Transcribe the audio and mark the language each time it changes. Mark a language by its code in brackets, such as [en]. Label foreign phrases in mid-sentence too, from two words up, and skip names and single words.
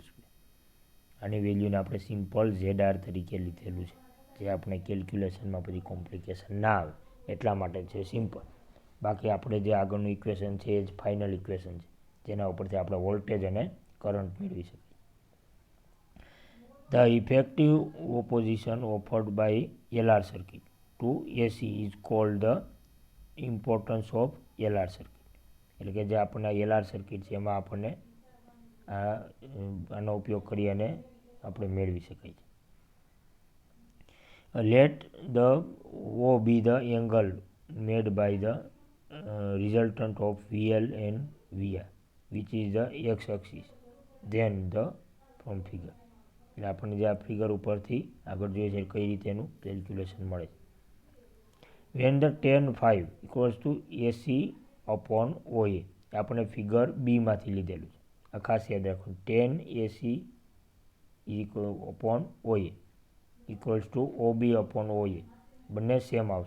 [gu] આની વેલ્યુને આપણે સિમ્પલ ZR તરીકે લીધેલું છે, જે આપણે કેલ્ક્યુલેશનમાં પછી કોમ્પ્લિકેશન ના આવે એટલા માટે છે સિમ્પલ. બાકી આપણે જે આગળનું ઇક્વેશન છે એ જ ફાઇનલ ઇક્વેશન છે, જેના ઉપરથી આપણે વોલ્ટેજ અને કરંટ મેળવી શકીએ. [en] The effective opposition offered by LR circuit to AC is called the importance of LR circuit. [gu] એટલે કે જે આપણને LR સર્કિટ છે એમાં આપણને આનો ઉપયોગ કરી અને આપણે મેળવી શકાય છે. [en] Let the O be the angle made by the resultant of VL and VR, which is the x axis, then the from figure. [gu] એટલે આપણને જે આ ફિગર ઉપરથી આગળ જોઈએ છે કઈ રીતે એનું કેલ્ક્યુલેશન મળે છે. [en] when the tan phi equals to AC upon OA, [gu] આપણે ફિગર બીમાંથી લીધેલું છે. આ ખાસ યાદ રાખવાનું, [en] tan AC upon OA equals to OB upon OA [gu] બંને સેમ આવશે.